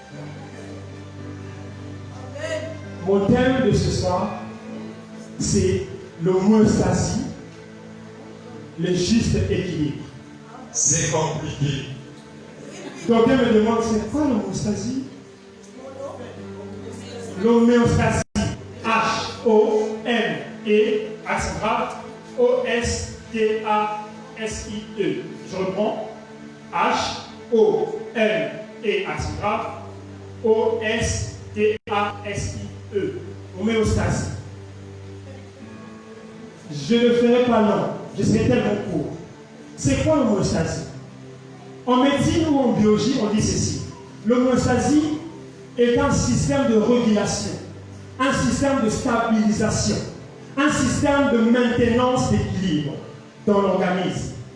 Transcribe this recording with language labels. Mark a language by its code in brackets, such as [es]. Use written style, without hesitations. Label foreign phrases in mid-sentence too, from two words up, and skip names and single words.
[fr] Mon thème de ce soir, c'est l'homéostasie, le juste équilibre. C'est compliqué. Quelqu'un me demande, c'est quoi l'homéostasie? L'homéostasie, H-O-M-E, accent grave, O-S-T-A-S-I-E. Je reprends. H-O-M-E, accent grave, O-S-T-A-S-I-E. Homéostasie. Je ne ferai pas long, je serai tellement court. C'est quoi l'homéostasie? En médecine ou en biologie, on dit ceci. L'homéostasie est un système de régulation, un système de stabilisation, un système de maintenance d'équilibre dans l'organisme.